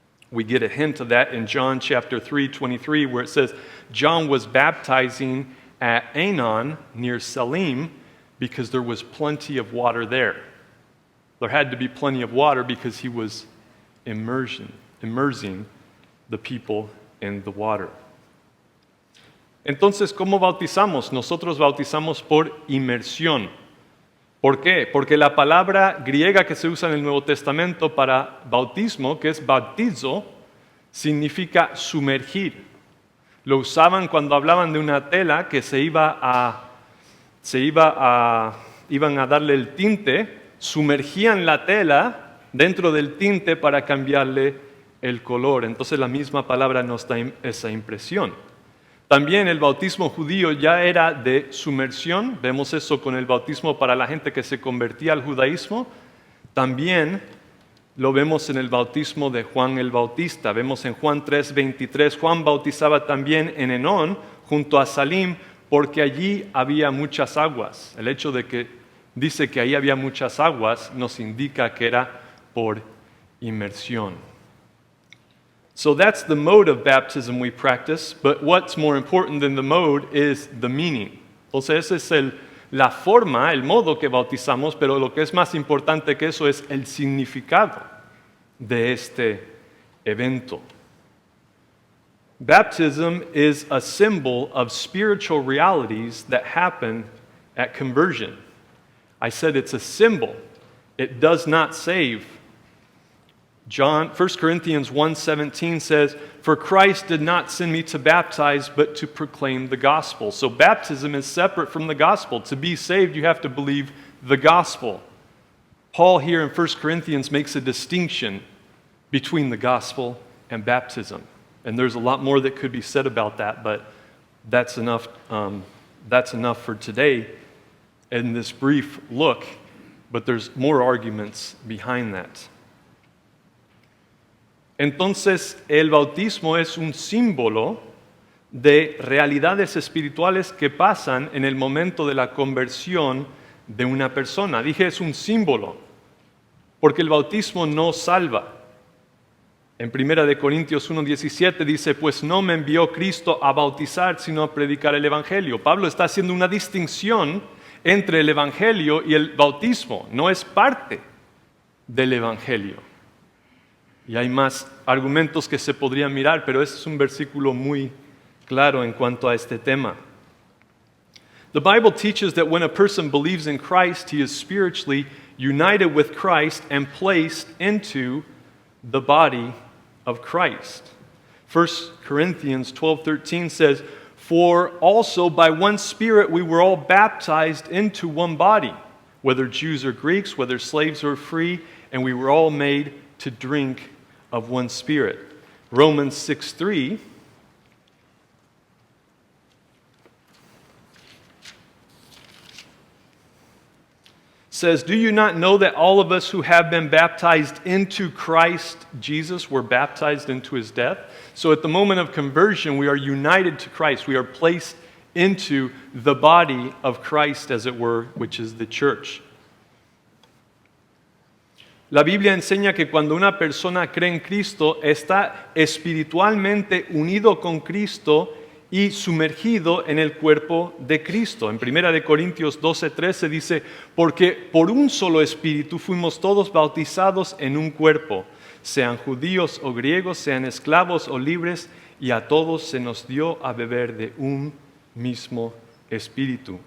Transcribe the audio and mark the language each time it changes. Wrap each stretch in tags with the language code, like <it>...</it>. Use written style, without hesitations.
<en>We get a hint of that in John chapter 3:23, where it says, John was baptizing at Aenon near Salim because there was plenty of water there. There had to be plenty of water because he was immersing the people in the water.</en> <es>Entonces, ¿cómo bautizamos? Nosotros bautizamos por inmersión. ¿Por qué? Porque la palabra griega que se usa en el Nuevo Testamento para bautismo, que es baptizo, significa sumergir. Lo usaban cuando hablaban de una tela que iban a darle el tinte, sumergían la tela dentro del tinte para cambiarle el color. Entonces la misma palabra nos da esa impresión. También el bautismo judío ya era de sumersión. Vemos eso con el bautismo para la gente que se convertía al judaísmo. También lo vemos en el bautismo de Juan el Bautista. Vemos en Juan 3:23, Juan bautizaba también en Enón, junto a Salim, porque allí había muchas aguas. El hecho de que dice que ahí había muchas aguas nos indica que era por inmersión.</es> <en>So that's the mode of baptism we practice, but what's more important than the mode is the meaning.</en> <es>Entonces esa es la forma, el modo que bautizamos, pero lo que es más importante que eso es el significado de este evento.</es> <en>Baptism is a symbol of spiritual realities that happen at conversion. I said it's a symbol. It does not save. 1 Corinthians 1:17 says, "For Christ did not send me to baptize, but to proclaim the gospel." So baptism is separate from the gospel. To be saved, you have to believe the gospel. Paul here in 1 Corinthians makes a distinction between the gospel and baptism. And there's a lot more that could be said about that, but that's enough for today in this brief look. But there's more arguments behind that.</en> <es>Entonces, el bautismo es un símbolo de realidades espirituales que pasan en el momento de la conversión de una persona. Dije, es un símbolo, porque el bautismo no salva. En 1 Corintios 1:17 dice, pues no me envió Cristo a bautizar, sino a predicar el Evangelio. Pablo está haciendo una distinción entre el Evangelio y el bautismo. No es parte del Evangelio. Y hay más argumentos que se podrían mirar, pero este es un versículo muy claro en cuanto a este tema.</es> <en>The Bible teaches that when a person believes in Christ, he is spiritually united with Christ and placed into the body of Christ. 1 Corinthians 12:13 says, For also by one Spirit we were all baptized into one body, whether Jews or Greeks, whether slaves or free, and we were all made to drink of one Spirit. Romans 6:3 says, "Do you not know that all of us who have been baptized into Christ Jesus were baptized into his death?" So at the moment of conversion, we are united to Christ. We are placed into the body of Christ, as it were, which is the church.</en> <es>La Biblia enseña que cuando una persona cree en Cristo, está espiritualmente unido con Cristo y sumergido en el cuerpo de Cristo. En 1 de Corintios 12:13 dice, porque por un solo espíritu fuimos todos bautizados en un cuerpo, sean judíos o griegos, sean esclavos o libres, y a todos se nos dio a beber de un mismo espíritu.</es>